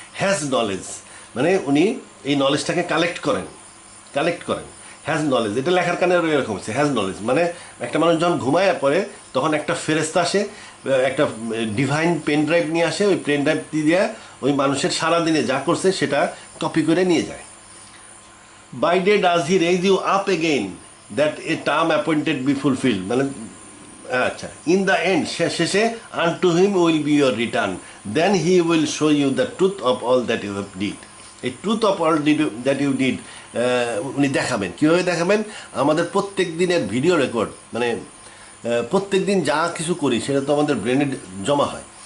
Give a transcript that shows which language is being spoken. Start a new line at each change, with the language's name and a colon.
Bangla: Has knowledge মানে উনি এই নলেজটাকে কালেক্ট করেন। হ্যাজ নলেজ, এটা লেখার কারণে এরকম হচ্ছে। হ্যাজ নলেজ মানে একটা মানুষ যখন ঘুমায় পড়ে তখন একটা ফেরেস্তা আসে, একটা ডিভাইন পেন ড্রাইভ নিয়ে আসে, ওই পেন ড্রাইভ দিয়ে ওই মানুষের সারাদিনে যা করছে সেটা কপি করে নিয়ে যায়।
English: By day does he raise you up again, that a term appointed be fulfilled,
Bangla: মানে আচ্ছা,
English: in the end
Bangla: শেষে
English: unto him will be your return, then he will show you the truth of all that you have did.
Bangla: এই
English: truth of all that you did
Bangla: উনি দেখাবেন। কীভাবে দেখাবেন? আমাদের প্রত্যেক দিনের ভিডিও রেকর্ড, মানে প্রত্যেক দিন যা কিছু করি সেটা তো আমাদের ব্রেনে জমা হয়।